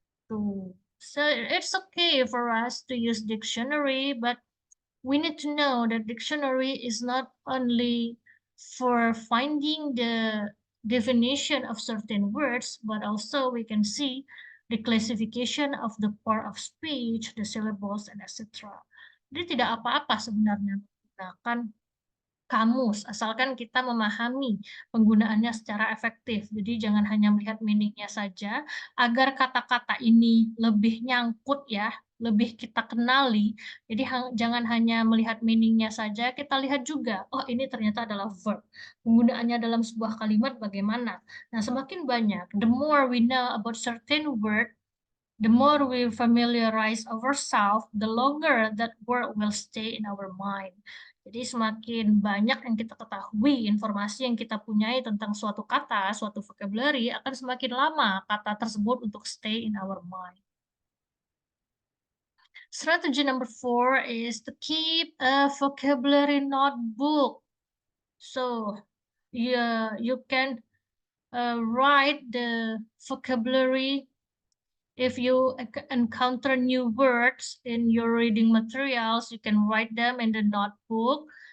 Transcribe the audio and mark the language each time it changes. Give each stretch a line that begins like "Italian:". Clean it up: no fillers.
English: So it's okay for us to use dictionary, but we need to know that dictionary is not only for finding the definition of certain words, but also we can see the classification of the part of speech, the syllables, and etc.
Indonesian: Jadi tidak apa-apa sebenarnya menggunakan kamus, asalkan kita memahami penggunaannya secara efektif. Jadi jangan hanya melihat meaning-nya saja, agar kata-kata ini lebih nyangkut ya, lebih kita kenali. Jadi jangan hanya melihat meaning-nya saja, kita lihat juga, oh ini ternyata adalah verb. Penggunaannya dalam sebuah kalimat bagaimana. Nah, semakin banyak,
English: the more we know about certain word, the more we familiarize ourselves, the longer that word will stay in our mind.
Indonesian: Jadi semakin banyak yang kita ketahui, informasi yang kita punyai tentang suatu kata, suatu vocabulary, akan semakin lama kata tersebut untuk
English: stay in our mind. Strategy number 4 is to keep a vocabulary notebook. So you can write the vocabulary. If you encounter new words in your reading materials, you can write them in the notebook.